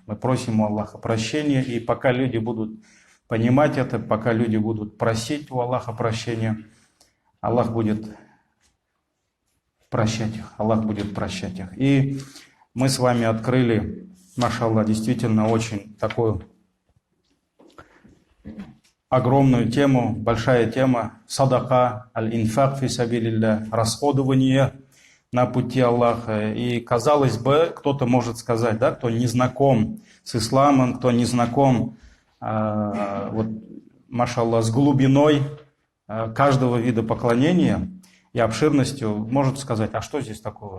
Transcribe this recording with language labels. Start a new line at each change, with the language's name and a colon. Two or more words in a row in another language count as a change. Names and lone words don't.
Russian: Мы просим у Аллаха прощения, и пока люди будут понимать это, пока люди будут просить у Аллаха прощения, Аллах будет прощать их. Аллах будет прощать их. И мы с вами открыли, машаллах, действительно очень такую огромную тему, большая тема садака,
Arabic: الإنفاق في سبيل الله,
Russian: расходование на пути Аллаха. И казалось бы, кто-то может сказать, да, кто не знаком с исламом, кто не знаком, вот, машаллах, с глубиной каждого вида поклонения и обширностью, может сказать, а что здесь такого?